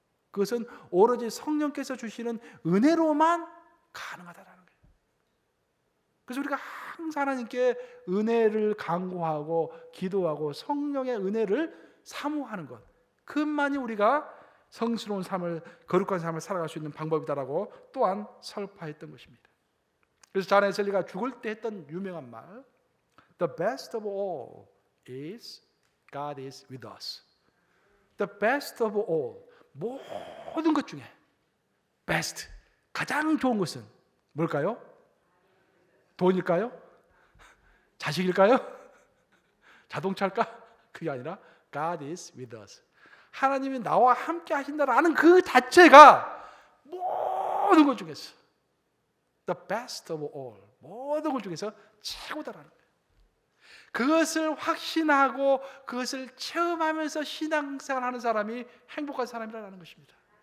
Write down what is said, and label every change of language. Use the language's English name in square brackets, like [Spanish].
[Korean] 그것은 오로지 성령께서 주시는 은혜로만 가능하다라는 거예요. 그래서 우리가 항상 하나님께 은혜를 간구하고 기도하고 성령의 은혜를 사모하는 것, 그것만이 우리가 성스러운 삶을, 거룩한 삶을 살아갈 수 있는 방법이다라고 또한 설파했던 것입니다. 그래서 존 웨슬리가 죽을 때 했던 유명한 말, [English] The best of all is God is with us. The best of all, [Korean] 모든 것 중에 best, 가장 좋은 것은 뭘까요? 돈일까요? 자식일까요? 자동차일까? [English] 그게 아니라 God is with us. [Korean] 하나님이 나와 함께 하신다라는 그 자체가 모든 것 중에서 [English] the best of all, [Korean] 모든 것 중에서 최고다라는 거예요. 그것을 확신하고 그것을 체험하면서 신앙생활하는 사람이 행복한 사람이라는 것입니다.